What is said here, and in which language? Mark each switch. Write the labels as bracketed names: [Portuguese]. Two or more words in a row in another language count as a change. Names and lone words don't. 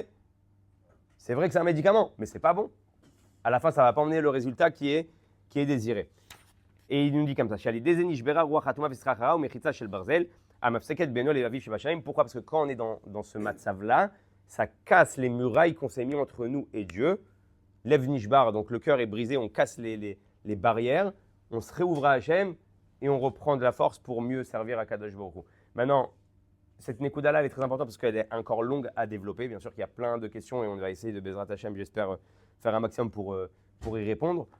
[French] C'est vrai que c'est un médicament, mais c'est pas bon. À la fin, ça ne va pas emmener le résultat qui est désiré. Et il nous dit comme ça, pourquoi? Parce que quand on est dans ce matzav-là, ça casse les murailles qu'on s'est mis entre nous et Dieu. [Hebrew] לב נשבר, [French] donc le cœur est brisé, on casse les barrières, on se réouvre à Hachem et on reprend de la force pour mieux servir à Kadosh Baruch Hu. Maintenant, cette Nekuda-là, elle est très importante parce qu'elle est encore longue à développer. Bien sûr qu'il y a plein de questions et on va essayer de [Hebrew] בעזרת השם, [French] j'espère, faire un maximum pour y répondre.